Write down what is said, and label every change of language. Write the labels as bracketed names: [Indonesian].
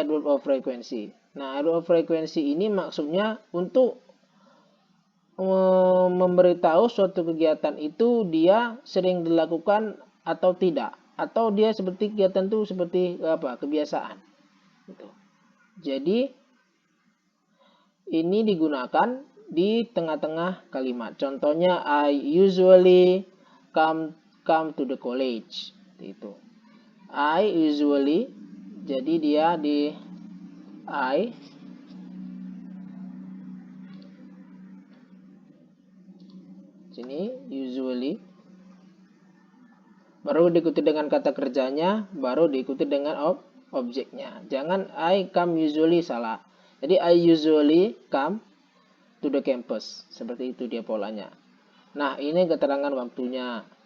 [Indonesian] Adverb of frequency. Nah, adverb of frequency ini maksudnya untuk memberitahu suatu kegiatan itu dia sering dilakukan atau tidak, atau dia seperti kegiatan itu seperti apa? Kebiasaan. Gitu. Jadi ini digunakan di tengah-tengah kalimat. [English] Contohnya I usually come to the college. [Indonesian] Itu. I usually, jadi dia di I sini usually, baru diikuti dengan kata kerjanya, baru diikuti dengan objeknya. Jangan [English] I come usually, [Indonesian] salah. [English] Jadi I usually come to the campus. [Indonesian] Seperti itu dia polanya. Nah, ini keterangan waktunya.